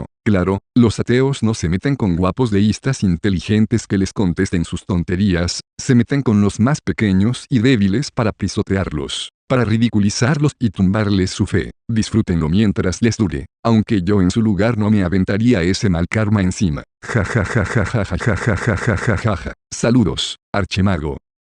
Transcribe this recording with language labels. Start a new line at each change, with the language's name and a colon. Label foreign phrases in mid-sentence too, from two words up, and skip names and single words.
Spanish: Claro, los ateos no se meten con guapos deístas inteligentes que les contesten sus tonterías, se meten con los más pequeños y débiles para pisotearlos, para ridiculizarlos y tumbarles su fe. Disfrútenlo mientras les dure, aunque yo en su lugar no me aventaría ese mal karma encima. Ja ja ja ja ja ja ja ja ja ja ja ja. Saludos, Archimago.